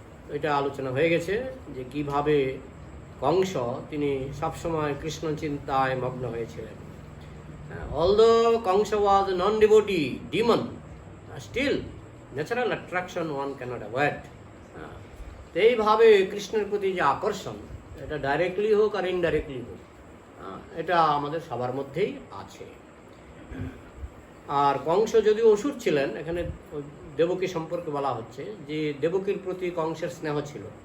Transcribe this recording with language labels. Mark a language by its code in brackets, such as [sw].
[bn] এটা আলোচনা হয়ে গেছে যে কিভাবে কংস তিনি সবসময় কৃষ্ণ চিন্তায় মগ্ন হয়েছিলেন। [en] Although Kamsa was a non-devotee demon, still natural attraction one cannot avoid. [bn] এইভাবে কৃষ্ণের প্রতি যে আকর্ষণ, এটা ডাইরেক্টলি হোক আর ইনডাইরেক্টলি হোক, এটা আমাদের সবার মধ্যেই আছে। আর কংস যদিও অসুর ছিলেন, এখানে দেবকী সম্পর্কে বলা হচ্ছে যে দেবকীর প্রতি কংসের স্নেহ ছিল।